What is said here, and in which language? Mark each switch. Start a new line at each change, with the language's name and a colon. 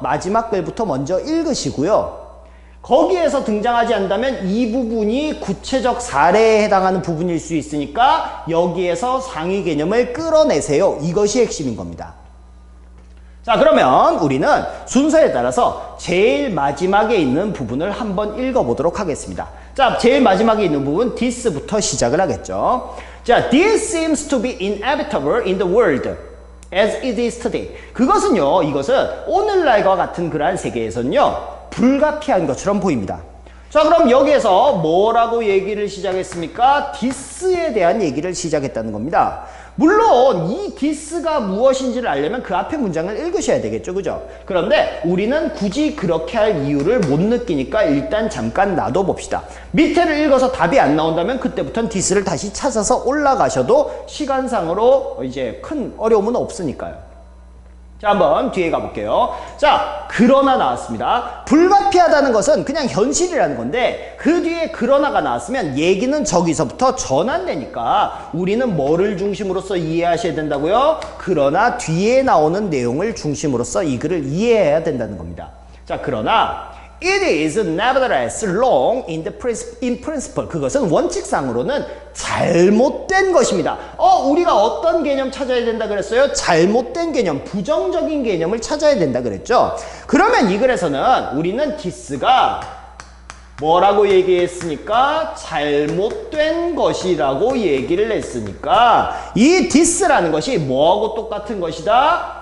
Korean: 마지막 글부터 먼저 읽으시고요. 거기에서 등장하지 않는다면 이 부분이 구체적 사례에 해당하는 부분일 수 있으니까 여기에서 상위 개념을 끌어내세요. 이것이 핵심인 겁니다. 자, 그러면 우리는 순서에 따라서 제일 마지막에 있는 부분을 한번 읽어보도록 하겠습니다. 자, 제일 마지막에 있는 부분 this부터 시작을 하겠죠.
English: 자, this seems to be inevitable in the world as it is today.
Korean: 그것은요, 이것은 오늘날과 같은 그러한 세계에서는요, 불가피한 것처럼 보입니다. 자, 그럼 여기에서 뭐라고 얘기를 시작했습니까? this에 대한 얘기를 시작했다는 겁니다. 물론 이 this가 무엇인지를 알려면 그 앞에 문장을 읽으셔야 되겠죠, 그죠? 그런데 우리는 굳이 그렇게 할 이유를 못 느끼니까 일단 잠깐 놔둬봅시다. 밑에를 읽어서 답이 안 나온다면 그때부터는 this를 다시 찾아서 올라가셔도 시간상으로 이제 큰 어려움은 없으니까요. 자, 한번 뒤에 가볼게요. 자, 그러나 나왔습니다. 불가피하다는 것은 그냥 현실이라는 건데 그 뒤에 그러나가 나왔으면 얘기는 저기서부터 전환되니까 우리는 뭐를 중심으로서 이해하셔야 된다고요? 그러나 뒤에 나오는 내용을 중심으로서 이 글을 이해해야 된다는 겁니다. 자, 그러나
English: It is nevertheless wrong in principle.
Korean: 그것은 원칙상으로는 잘못된 것입니다. 우리가 어떤 개념 찾아야 된다 그랬어요? 잘못된 개념, 부정적인 개념을 찾아야 된다 그랬죠? 그러면 이 글에서는 우리는 this가 뭐라고 얘기했으니까? 잘못된 것이라고 얘기를 했으니까 이 this라는 것이 뭐하고 똑같은 것이다?